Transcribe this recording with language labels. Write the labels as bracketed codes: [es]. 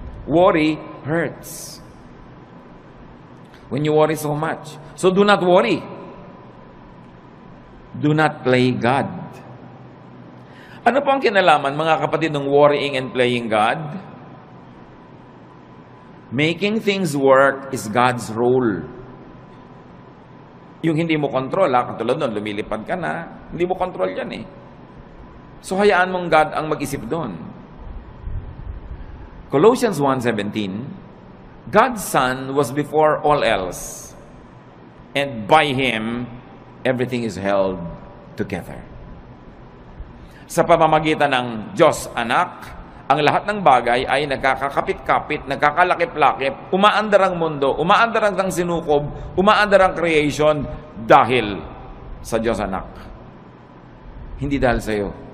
[en] Worry hurts. When you worry so much. So do not worry. Do not play God. [tl] Ano po ang kinalaman, mga kapatid, ng [en] worrying and playing God? Making things work is God's role. [tl] Yung hindi mo control, katulad nun, lumilipad ka na, hindi mo control yan eh. So hayaan mong God ang mag-isip doon. [en] Colossians 1:17, God's Son was before all else, and by Him, everything is held together. [tl] Sa pamamagitan ng Diyos Anak, ang lahat ng bagay ay nagkakakapit-kapit, nagkakalakip-lakip, umaandar ang mundo, umaandar ang sinukob, umaandar ang creation dahil sa Diyos Anak. Hindi dahil sa iyo.